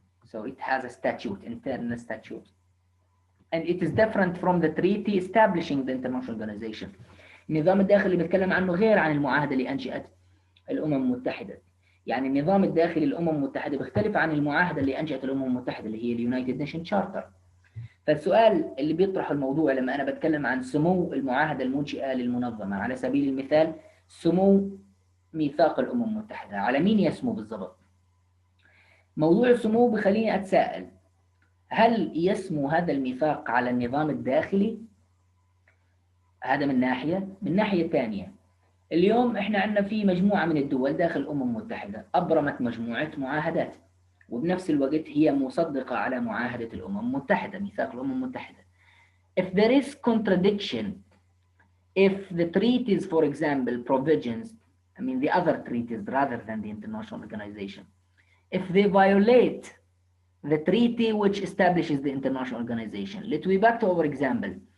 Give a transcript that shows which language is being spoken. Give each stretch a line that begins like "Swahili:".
English: So it has a statute, internal statute. And it is different from the treaty establishing the international organization.
Arabic: النظام الداخلي اللي بتكلم عنه غير عن المعاهدة اللي أنشأت الأمم المتحدة. يعني النظام الداخلي للأمم المتحدة بيختلف عن المعاهدة اللي أنشأت الأمم المتحدة اللي هي اليونايتد نيشن تشارتر. فالسؤال اللي بيطرح الموضوع لما أنا بتكلم عن سمو المعاهدة المنشئة للمنظمة، على سبيل المثال سمو ميثاق الأمم المتحدة، على مين يسمو بالضبط؟ موضوع السمو بخليني أتساءل، هل يسمو هذا الميثاق على النظام الداخلي؟ هذا من ناحية. من ناحية ثانية، اليوم احنا عندنا في مجموعة من الدول داخل الأمم المتحدة أبرمت مجموعة معاهدات، وبنفس الوقت هي مصدقة على معاهدة الأمم المتحدة، ميثاق الأمم المتحدة.
English: If there is contradiction, if the treaties, for example, provisions, I mean the other treaties rather than the international organization, if they violate the treaty which establishes the international organization, let's be back to our example.